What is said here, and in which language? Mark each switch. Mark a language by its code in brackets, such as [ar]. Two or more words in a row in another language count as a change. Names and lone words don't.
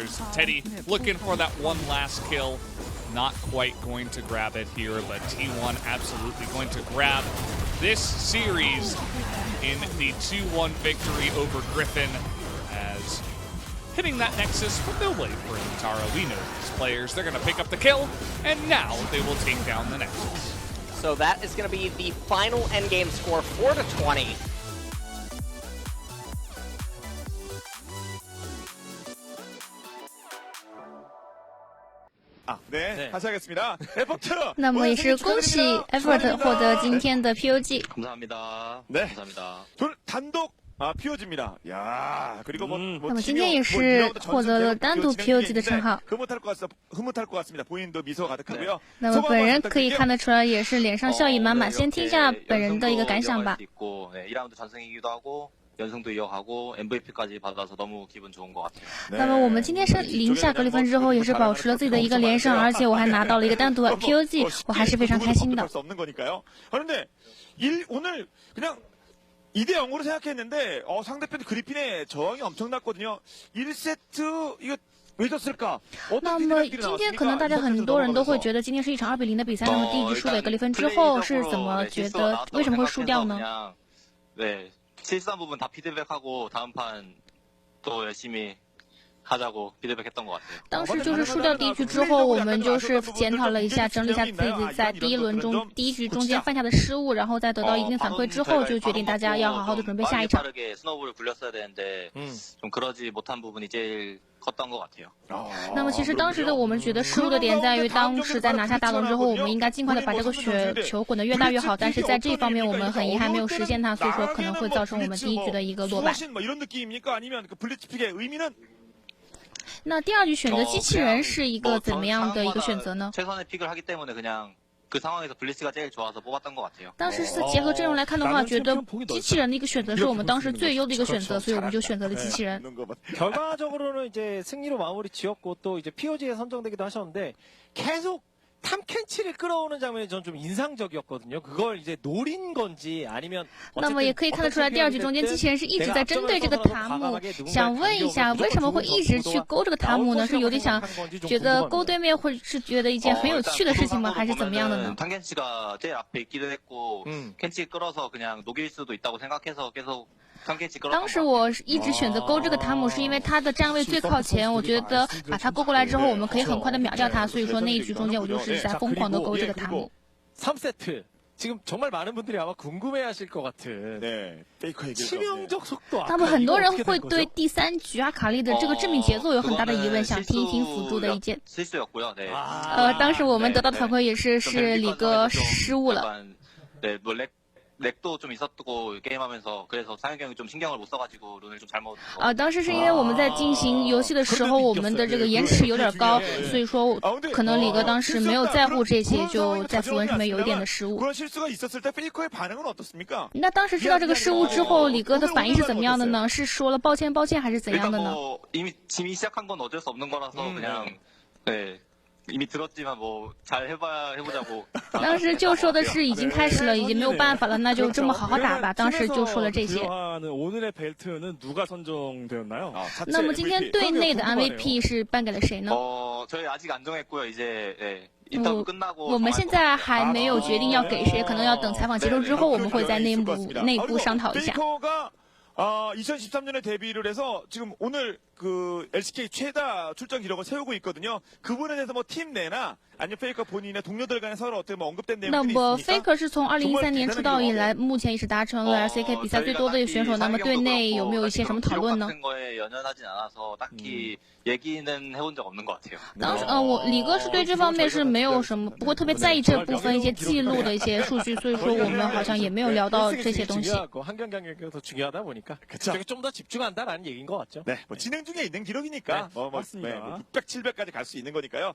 [en] Teddy looking for that one last kill. Not quite going to grab it here, but T1 absolutely going to grab this series in the 2-1 victory over Griffin, as hitting that Nexus, but they'll wait for Untara. We know these players, they're going to pick up the kill, and now they will take down the Nexus. So that is going to be the final endgame score, 4-20. [ko] 네, 다시 하겠습니다. 에포트. [zh] 那么也是恭喜 Effort 获得今天的 POG。 [ko] 감사합니다. 네. 감사합니다. 둘 단독 POG입니다. 야, 그리고 뭐 [zh] 那么今天也是获得了单独 POG 的称号。 [ko] 흐뭇할 것 같습니다. 본인도 미소가 가득하고요. [zh] 那么本人可以看得出来也是脸上笑意满满。先听一下本人的一个感想吧。 [ko] 2라운드 전승이기도 하고 연승도 이어가고 MVP까지 받아서 너무 기분 좋은 것 같아요. [zh] 那么我们今天赢下格里芬之后，也是保持了自己的一个连胜，而且我还拿到了一个单独的 POG， 我还是非常开心的。 [ko] 그런데 오늘 그냥 2대0으로 생각했는데 상대편 그리핀의 저항이 엄청났거든요. 1세트 이거 왜 졌을까? [zh] 那么今天可能大家很多人都会觉得今天是一场2-0的比赛，那么第一局输给格里芬之后是怎么觉得为什么会输掉呢？ [ko] 네, 실수한 부분 다 피드백하고 다음 판 또 열심히 하자고 피드백했던 것 같아요. [zh] 当时就是输掉第一局之后，我们就是检讨了一下，整理一下自己在第一局中间犯下的失误，然后在得到一定反馈之后，就决定大家要好好的准备下一场。 [ko] 빠르게 스노우볼을 굴렸어야 되는데 좀 그러지 못한 부분이 제일 컸던 것 같아요. [zh] 那么其实当时的我们觉得失误的点在于，当时在拿下大龙之后，我们应该尽快的把这个雪球滚得越大越好，但是在这方面我们很遗憾没有实现它，所以说可能会造成我们第一局的一个落败。那第二局选择机器人是一个怎么样的一个选择呢？ [ko] 최선의 픽을 하기 때문에 그냥 그 상황에서 블리츠가 제일 좋아서 뽑았던 것 같아요. [zh] 当时是结合阵容来看的话，觉得机器人的一个选择是我们当时最优的一个选择，所以我们就选择了机器人。 [ko] 결과적으로는 이제 승리로 마무리 지었고 또 이제 POG에 선정되기도 하셨는데 계속 탐켄치를 끌어오는 장면이 전 좀 인상적이었거든요. 그걸 이제 노린 건지 아니면 [zh] 那么也可以看得出来，第二局中间机器人是一直在针对这个塔姆，想问一下为什么会一直去勾这个塔姆呢？是有点想觉得勾对面会是觉得一件很有趣的事情吗？还是怎么样的呢？ [ko] 탐켄치가 제일 앞에 있기도 했고 켄치 끌어서 그냥 녹일 수도 있다고 생각해서 계속 [zh] 当时我一直选择勾这个塔姆，是因为他的站位最靠前，我觉得把他勾过来之后，我们可以很快的秒掉他，所以说那一局中间我就是在疯狂的勾这个塔姆。 [ko] 3세트 지금 정말 많은 분들이 아마 궁금해하실 것 같은 치명적 속도. [zh] 那么很多人会对第3局阿卡丽的这个致命节奏有很大的疑问，想听一听辅助的意见。 [ko] 실수였고요. 네. [zh] 当时我们得到的反馈也是李哥失误了。 [ko] 네, 뭐 렉도 좀 있었고 게임하면서 그래서 상혁이 형이 좀 신경을 못 써가지고 룬을 좀 잘못. [zh] 当时是因为我们在进行游戏的时候，我们的这个延迟有点高，所以说可能李哥当时没有在乎这些，就在符文上面有一点的失误。那当时知道这个失误之后，李哥的反应是怎么样的呢？是说了抱歉抱歉，还是怎样的呢？ [ko] 이미 시작한 건 어쩔 수 없는 거라서 그냥 네. 이미 들었지만 뭐 잘 해보자고. [zh] 当时就说的是已经开始了，已经没有办法了，那就这么好好打吧。当时就说了这些。 [ko] 오늘의 벨트는 누가 선정되었나요? [zh] 那么今天队内的 MVP 是颁给了谁呢？ [ko] 저희 아직 안 정했고요. 이제 네. [zh] 我们现在还没有决定要给谁，可能要等采访结束之后，我们会在内部商讨一下。 [ko] 2013년에 데뷔를 해서 지금 오늘 그 LCK 최다 출전 기록을 세우고 있거든요. 그 부분에 대해서 뭐 팀 내나 아니면 페이커 본인의 동료들 간에 서로 어떻게 뭐 언급된 내용이 있습니까? [zh] 那么 Faker 是从2013年出道以来，目前也是达成了 LCK 比赛最多的选手。那么队内有没有一些什么讨论呢？ [ko] 연연하진 않아서 딱히 얘기는 해본 적 없는 것 같아요. [zh] 当时李哥是对这方面是没有什么，不会特别在意这部分一些记录的一些数据，所以说我们好像也没有聊到这些东西。 [ko] 한 경기 더 중요하다 보니까 저게 좀 더 집중한다라는 얘기인 것 같죠. 네, 뭐 진행 나중에 있는 기록이니까 맞습니다. 600, 700까지 갈 수 있는 거니까요.